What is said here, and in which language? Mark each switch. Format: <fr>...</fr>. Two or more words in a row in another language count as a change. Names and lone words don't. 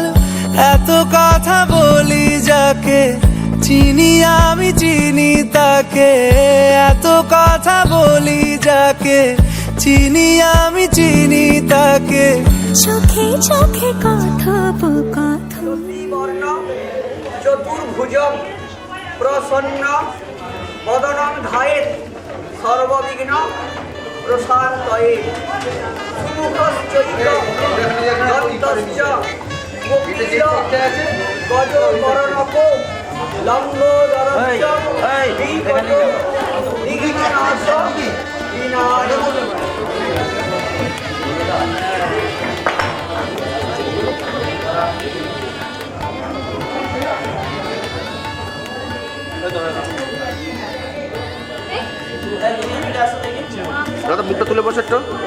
<bn>এত কথা বলি যাকে চিনি আমি চিনি তাকে, এত কথা বলি যাকে চিনি আমি চিনি তাকে, চোখে চোখে কথোপকথন।</bn> <sa>বর্ণ চতুর্ভুজম প্রসন্ন বদনম ধায়েত সর্ববিঘ্ন প্রশান্তয়ে, সুমুখশ্চৈব দন্তশ্চ গোপীশ গজকর্ণকো লম্বোদরশ্চ বিগত বিঘ্ননাশ বিনাশ।</sa> <bn>দাদা মুখটা তুলে বসে একটু।</bn>